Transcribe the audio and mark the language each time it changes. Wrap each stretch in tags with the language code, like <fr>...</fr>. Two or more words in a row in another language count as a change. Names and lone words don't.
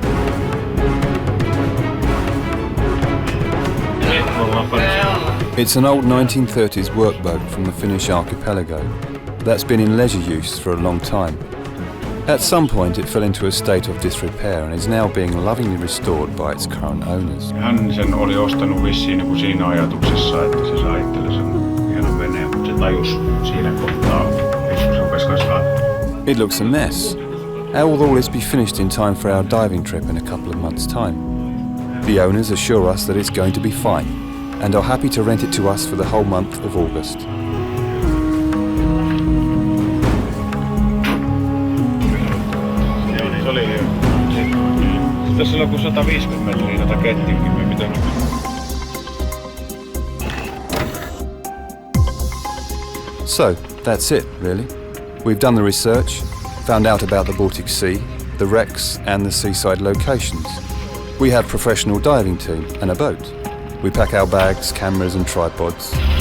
<en>It's an old 1930s workboat from the Finnish archipelago that's been in leisure use for a long time. At some point it fell into a state of disrepair and is now being lovingly restored by its current owners.</en> <fi>Hän sen oli ostanut vissiin niin kuin siinä ajatuksessa, että se saa itselle sen hienon veneen, mutta se tajus siinä kohtaa, että se rupesi kasvaa.</fi> <en>It looks a mess. How will all this be finished in time for our diving trip in a couple of months' time? The owners assure us that it's going to be fine and are happy to rent it to us for the whole month of August.</en> <fi>Se oli hyvä. Tässä on kuin 150 metriä tätä kettinkin, me pitänyt.</fi> <en>So, that's it, really. We've done the research, found out about the Baltic Sea, the wrecks and the seaside locations. We have a professional diving team and a boat. We pack our bags, cameras and tripods.</en>